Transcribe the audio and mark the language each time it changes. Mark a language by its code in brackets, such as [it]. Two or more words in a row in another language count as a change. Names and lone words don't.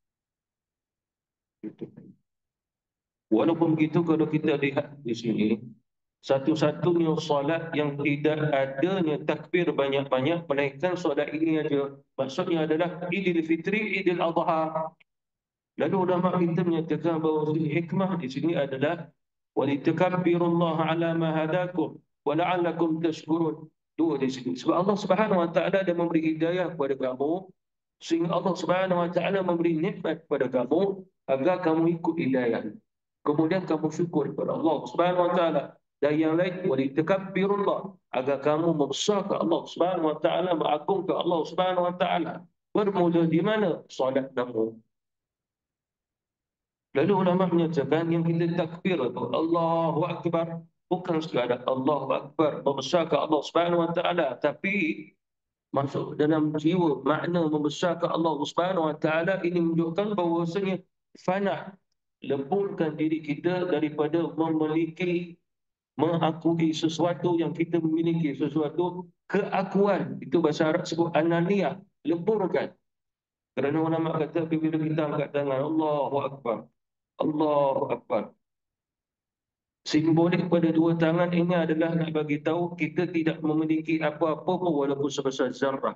[ms] Walaupun begitu, kalau kita lihat di sini, satu-satunya solat yang tidak adanya takbir banyak-banyak, melainkan solat ini aja. Maksudnya adalah Idul Fitri, Idul Adha. Lalu ulama kita menyatakan bahawa hikmah di sini adalah [ar] ولتكبروا الله على ما هداكم ولعلكم تشكرون. [ms] Dua di sini. Sebab Allah [ar] سبحانه وتعالى [ms] ada memberi hidayah kepada kamu, sehingga Allah [ar] سبحانه وتعالى [ms] memberi nikmat kepada kamu agar kamu ikut hidayah. Kemudian kamu syukur kepada Allah [ar] سبحانه وتعالى. [ms] Dan yang lain, walitakabbirullaha, agar kamu membesarkan Allah [ar] سبحانه وتعالى, [ms] mengagungkan Allah [ar] سبحانه وتعالى. [ms] Bermula di mana? Solat kamu. Lalu ulama menyatakan yang kita takbir itu [ar] الله أكبر, [ms] bukan sekadar [ar] الله أكبر [ms] membesarkan Allah [ar] سبحانه وتعالى, [ms] tapi masuk dalam jiwa makna membesarkan Allah [ar] سبحانه وتعالى [ms] ini menunjukkan bahawasanya fana, leburkan diri kita daripada memiliki, mengakui sesuatu yang kita memiliki, sesuatu keakuan, itu bahasa Arab sebut ananiyah, leburkan. Kerana ulama kata bila kita angkat tangan [ar] الله أكبر، الله أكبر, [ms] simbolik pada dua tangan ini adalah nak bagi tahu kita tidak memiliki apa-apa pun walaupun sebesar zarrah.